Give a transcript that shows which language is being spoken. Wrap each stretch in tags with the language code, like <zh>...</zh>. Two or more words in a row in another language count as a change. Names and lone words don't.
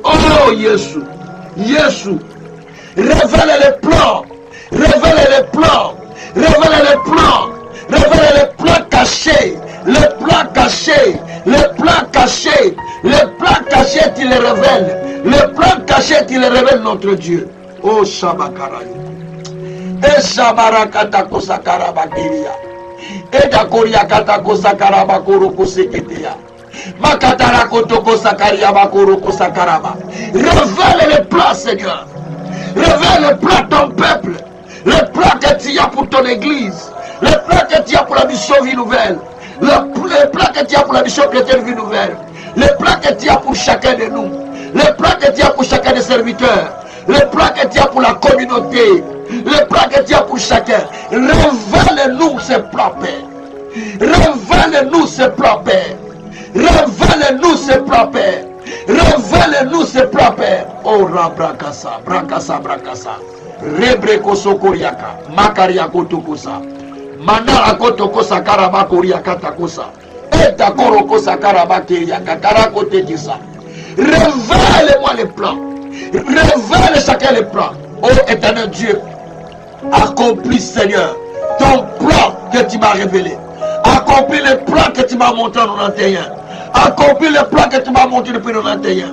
<fr>Oh, Jésus. Jésus. Révèle le plan. Révèle le plan. Révèle le plan. Révèle le plan caché. Le plan caché. Le plan caché. Le plan caché, tu le révèles. Le plan caché, tu le révèles, notre Dieu. Oh, Shabakara. Et Shabarakata Kosakara Bakiria. Et Dakoria Katakosa Karabakoro Koseketea. Makatara Kotoko Sakaria Bakoro Kosakaraba. Révèle le plan, Seigneur. Révèle le plan de ton peuple. Le plan que tu as pour ton église. Le plan que tu as pour la mission Vie Nouvelle. Le plan que tu as pour la mission chrétienne Vie Nouvelle. Le plan que tu as pour chacun de nous. Le plan que tu as pour chacun des serviteurs. Le plan que tu as pour la communauté. Le plan que tu as pour chacun. Révèle-nous ces plans, Père. Révèle-nous ces plans, Père. Révèle-nous ces plans, Père. Révèle-nous ces plans, Père. Oh, Rabrakasa, Brakasa, Brakasa. Rebreko Sokoriaka, Makariako Tokosa. Manara Kotokosa Karabakoriaka Takosa. Eta Korokosa Karabakiriaka, Karakote Kisa. Révèle-moi les plans. Révèle chacun les plans. Oh, éternel Dieu, accomplis, Seigneur, ton plan que tu m'as révélé. Accomplis le plan que tu m'as montré en 91. Accomplis le plan que tu m'as montré depuis 91.</fr>